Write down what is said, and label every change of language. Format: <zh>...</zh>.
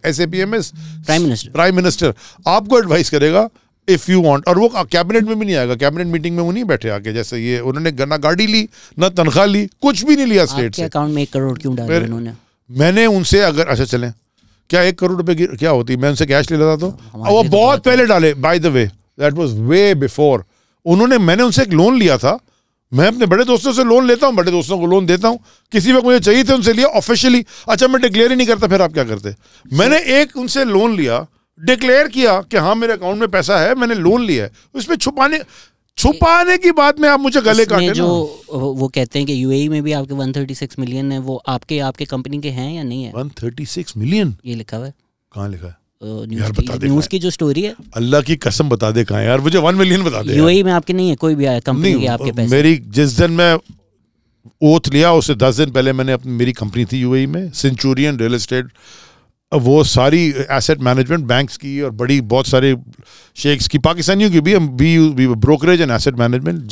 <en>S A P M is prime minister,</en> <ur>آپ کو advise کرے گا</ur> <en>If you want.</en> <ur>اور وہ کیبنٹ میں بھی نہیں آئے گا, کیبنٹ میٹنگ میں وہ نہیں بیٹھے آ کے, جیسے یہ انہوں نے نہ گاڑی لی نہ تنخواہ لی, کچھ بھی نہیں لیا اسٹیٹ سے. اکاؤنٹ میں 1 کروڑ کیوں ڈالے انہوں نے؟ میں نے ان سے اگر اچھا چلیں کیا 1 کروڑ روپے کی کیا ہوتی, میں ان سے کیش لے لیتا تو وہ بہت پہلے ڈالے.</ur> <en>By the way that was way before.</en> <ur>میں نے ان سے ایک لون لیا تھا. میں اپنے بڑے دوستوں سے لون لیتا ہوں, بڑے دوستوں کو لون دیتا ہوں. کسی وقت مجھے چاہیے تھے ان سے لیا آفیشلی. اچھا میں ڈکلیئر ہی نہیں کرتا, پھر آپ کیا کرتے؟ میں نے ایک ان سے لون لیا, ڈکلیئر کیا کہ ہاں میرے اکاؤنٹ میں پیسہ ہے, میں نے لون لیا ہے. اس میں چھپانے کی بات میں آپ مجھے گلے کاٹے. جو وہ کہتے ہیں کہ یو اے ای میں بھی آپ کے 136 ملین ہیں, وہ آپ کے کمپنی کے ہیں یا نہیں ہے؟ 136 ملین یہ لکھا ہوا ہے. کہاں لکھا ہے؟ نیوز کی جو سٹوری ہے, اللہ کی قسم بتا دے کہاں یار, مجھے 1 ملین بتا دے. یو اے ای میں آپ کے نہیں ہے کوئی بھی کمپنی کے آپ کے پیسے؟ میری جس دن میں اوتھ لیا اس سے 10 دن پہلے میں نے میری کمپنی تھی یو اے ای میں, سینچورین ریئل اسٹیٹ, وہ ساری ایسٹ مینجمنٹ بینکس کی اور بڑی بہت سارے شیخس کی, پاکستانیوں کی بھی</ur> <en>Brokerage and asset management.</en>